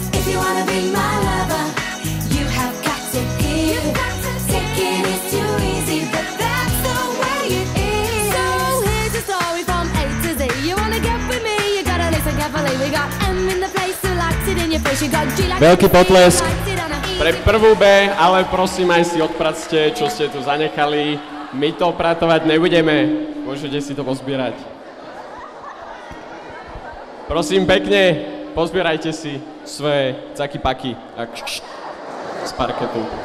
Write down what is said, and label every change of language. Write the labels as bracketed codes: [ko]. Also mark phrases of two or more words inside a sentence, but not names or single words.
[en] If you wanna be my lover, you have got to give. Taking is too easy, but that's the way it is. So here's the story from A to Z. You wanna get with me, you gotta listen carefully. We got M in the place who likes it in your face. You got G like [sk] Veľký potlesk. Pre prvú B, ale prosím aj si odpracte, čo ste tu zanechali. My to pratovať nebudeme. Môžete si to pozbierať. Prosím pekne, pozbierajte si svoje caky-paky z parketu.